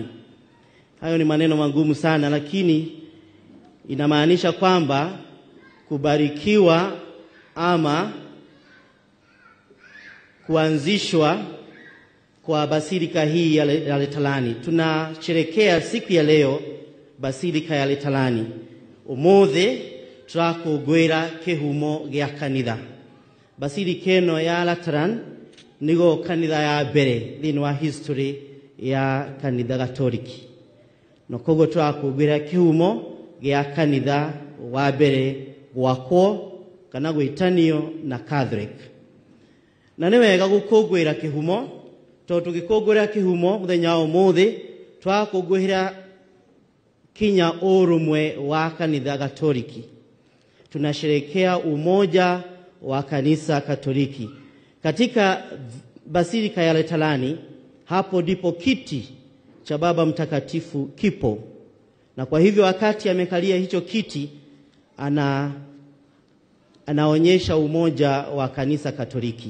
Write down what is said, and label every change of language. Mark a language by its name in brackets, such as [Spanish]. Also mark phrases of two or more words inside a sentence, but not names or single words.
[Swahili] Hayo ni maneno magumu sana, lakini inamaanisha kwamba kubarikiwa ama kuanzishwa kwa Basilika hii ya Letalani. Tunasherehekea siku ya leo Basilika ya Letalani. [Kikuyu] Umothe turakũngũĩra kĩhumo gĩa kanitha. Basilika ĩno ya Lateran nigo kanitha ya mbere thĩinĩ wa history ya kanitha Gatoliki. No koguo turakũngũĩra kĩhumo gĩa kanitha wa mbere gwakwo kana gwĩtanio na Catholic. Na nĩ wega gũkũngũĩra kĩhumo, tondũ tũgĩkũngũĩra kĩhumo mũthenya wa ũmũthĩ turakũngũĩra kinya urumwe wa kanitha Gatoliki. [Swahili] Tunasherehekea umoja wa kanisa Katoliki. Katika Basilika ya Letalani, hapo ndipo kiti cha Baba Mtakatifu kipo. Na kwa hivyo wakati amekalia hicho kiti, anaonyesha umoja wa kanisa Katoliki.